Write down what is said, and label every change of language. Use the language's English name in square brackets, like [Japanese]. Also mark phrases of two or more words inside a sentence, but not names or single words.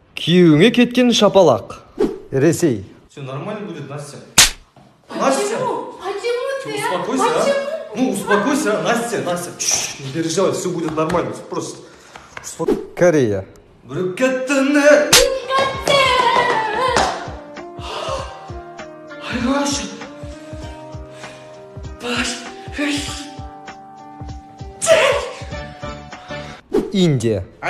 [Kazakh] Күйеуіңе кеткен шапалақ. Ресей. [Russian] Все нормально будет, Настя. Почему? Почему ты? Успокойся, а? Ну, успокойся, а? Настя. Не переживай, все будет нормально. Просто Корея. Индия.